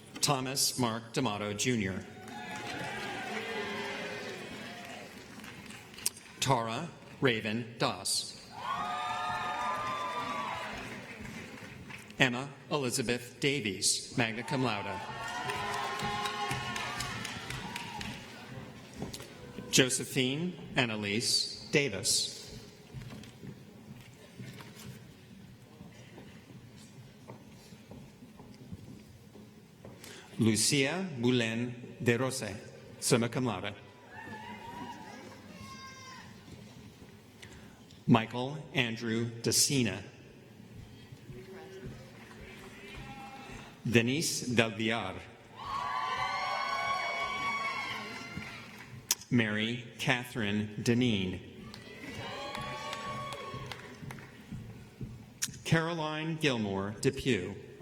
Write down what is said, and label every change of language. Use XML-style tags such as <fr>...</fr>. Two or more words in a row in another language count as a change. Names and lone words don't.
<en>Thomas Mark D'Amato, Jr. Tara Raven Doss. Emma Elizabeth Davies,</en> <la>magna cum laude.</la> <en>Josephine Annalise Davis. Lucia Moulin de Rose,</en> <la>summa cum laude.</la> <en>Michael Andrew Dacina. Denise Del Villar. Mary Catherine Deneen. Caroline Gilmore Depew.</en>